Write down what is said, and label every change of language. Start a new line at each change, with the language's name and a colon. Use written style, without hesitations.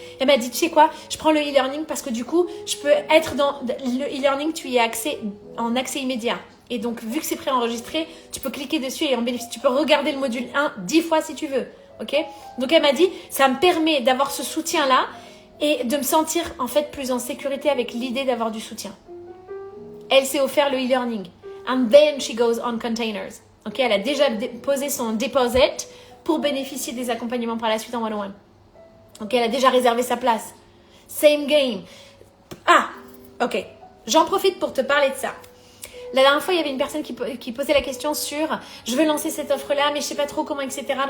French: Elle m'a dit, tu sais quoi, je prends le e-learning parce que du coup, je peux être dans le e-learning, tu y as accès en accès immédiat. Et donc, vu que c'est préenregistré, tu peux cliquer dessus et en bénéficier. Tu peux regarder le module 1 10 fois si tu veux. Ok? Donc, elle m'a dit, ça me permet d'avoir ce soutien-là et de me sentir en fait plus en sécurité avec l'idée d'avoir du soutien. Elle s'est offert le e-learning.
English: And then she goes on containers.
French: Ok? Elle a déjà posé son deposit pour bénéficier des accompagnements par la suite en one-on-one. Ok, elle a déjà réservé sa place.
English: Same game.
French: Ah, ok. J'en profite pour te parler de ça. La dernière fois, il y avait une personne qui posait la question sur « Je veux lancer cette offre-là, mais je ne sais pas trop comment, etc.